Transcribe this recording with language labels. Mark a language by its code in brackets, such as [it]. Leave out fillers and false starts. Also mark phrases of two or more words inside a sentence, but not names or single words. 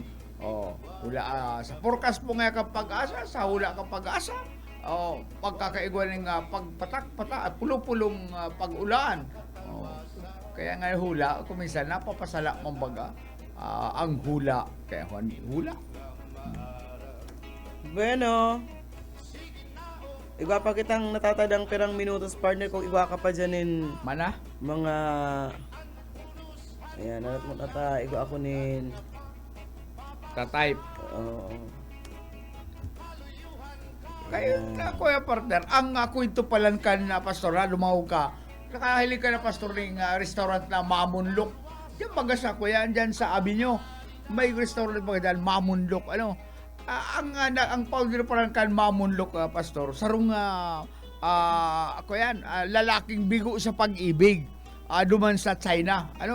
[bik] Hula, sa forecast mo ngaya kang pag-asa, sa hula kang pag-asa. Pagkakaigwan ng pagpatak-patak, pulong-pulong pag-ulan. Kaya nga hula, kung minsan napapasala mong baga, ang hula. Kaya hula. Bueno, igwa pa kitang natatadang pirang minutos partner kung igwa ka pa dyanin Mana? mga ayan, igwa ako nin Ka-type. oo. Kaya na, kuya partner, ang kwento palan ka na pastor, lumaw ka. Nakahilig ka na pastor ng restaurant na Mamunlok. Yan baga sa kuya, dyan sa Avenue. May restaurant baga dyan, Mamunlok. Ang founder palan ka Mamunlok, pastor, sarong lalaking bigo sa pag-ibig. Duman sa China.